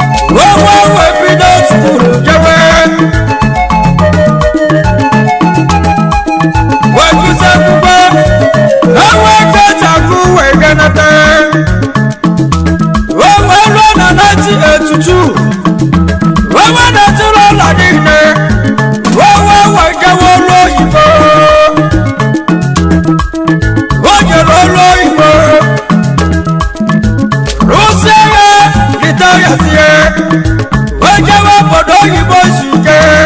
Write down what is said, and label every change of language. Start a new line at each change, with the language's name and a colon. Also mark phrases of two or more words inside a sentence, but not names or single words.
Igbo: O wee wee bido skuul jewe. Wee gụsị akwụkwọ. E wee ka eji agụ wee ganata. O wee ruo na nineteen eighty-two. O wee na-etiri ụlọ niile. O wee wee jewe ọrụ oyibo. O jere ọrụ oyibo. Rụsie ya, rita ya sie. O jewe obodo oyibo izu ike.